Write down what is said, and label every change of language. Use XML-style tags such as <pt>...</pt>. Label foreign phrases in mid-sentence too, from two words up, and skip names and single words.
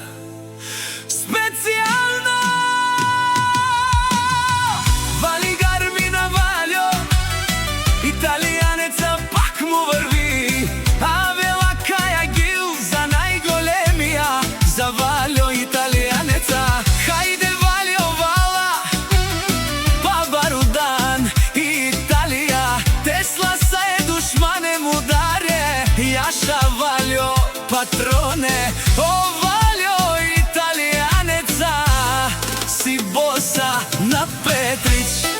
<bg>Специјално Вали гарми на Валјо италијанеца, пак му врви,</bg> <rom>а вела каја гил</rom> <bg>за најголемија, за Валјо италијанеца.</bg> <rom>Хајде Валјо вала, па Барудан Италија, Тесла са е душмане му даре, Јаша Валјо патроне, о Валјо италијанеца, си боса на Петрич.</rom>